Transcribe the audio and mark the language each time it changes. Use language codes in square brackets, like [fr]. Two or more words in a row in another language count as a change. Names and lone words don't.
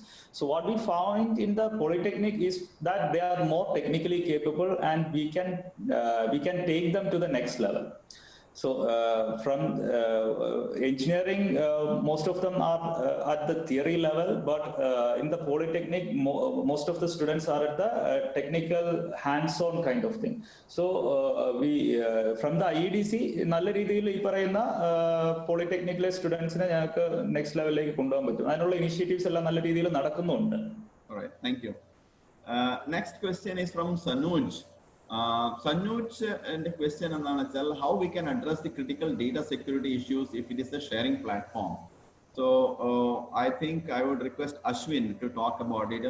[en] So what we found in the polytechnic is that they are more technically capable, and we can take them to the next level. So from engineering, most of them are at the theory level, but in the polytechnic, most of the students are at the technical hands-on kind of thing. So we from the IEDC, [ml] നല്ല രീതിയിൽ ഈ പറയുന്ന [en] polytechnic students [ml] നെ ഞങ്ങൾക്ക് [en] next level [ml] like കൊണ്ടുപോവാൻ പറ്റും. അതിനുള്ള initiatives എല്ലാ നല്ല രീതിയിൽ നടക്കുന്നുണ്ട്. [en] All right, thank you. Next question is from Sanuj. Sanuj, and the question is how we can address the critical data security issues if it is a sharing platform. So I think I would request Ashwin to talk about it.